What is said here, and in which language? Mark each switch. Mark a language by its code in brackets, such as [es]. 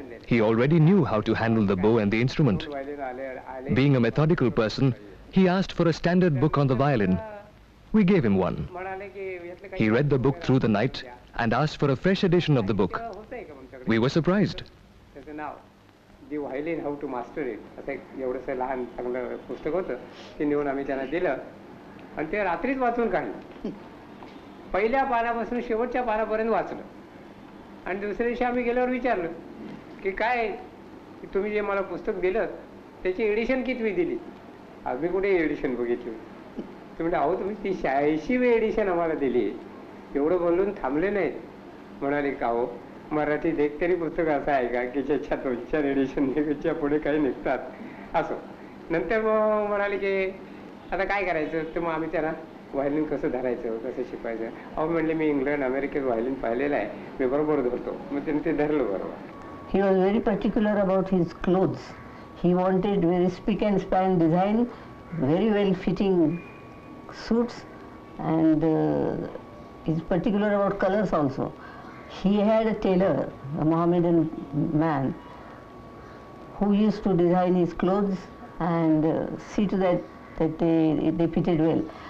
[en] He already knew how to handle the bow and the instrument. Being a methodical person, He asked for a standard book on the violin. We gave him one. He read the book through the night and asked for a fresh edition of the book. We were surprised. The Violin, How to Master It. [mr] असं एवढंसं लहान चांगलं पुस्तक होतं ते नेऊन आम्ही त्यांना दिलं आणि ते रात्रीच वाचून काढलं. पहिल्या पानापासून शेवटच्या पानापर्यंत वाचलं आणि दुसऱ्या दिवशी आम्ही गेल्यावर विचारलं की काय तुम्ही जे मला पुस्तक दिलं त्याची एडिशन कितवी दिली. आम्ही कुठे एडिशन बघितली. तुम्ही अहो तुम्ही ती 86वी एडिशन आम्हाला दिली. एवढं बोलून थांबले नाहीत. म्हणाले का हो मराठीत एक तरी पुस्तक असं आहे का की ज्याच्या 2-4 एडिशन निघायच्या पुढे काही निघतात असं. नंतर मग म्हणाले की आता काय करायचं. तर मग आम्ही त्यांना व्हायलिन कसं धरायचं कसं शिकवायचं. अहो म्हणले मी इंग्लंड अमेरिकेत व्हायलिन पाहिलेलं आहे मी बरोबर धरतो. मग त्यांनी ते धरलं बरोबर. [en] He was very particular about his clothes. He wanted very spick and span design, very well fitting suits, and is particular about colors also. He had a tailor, a Mohammedan man, who used to design his clothes and see to that they fitted well.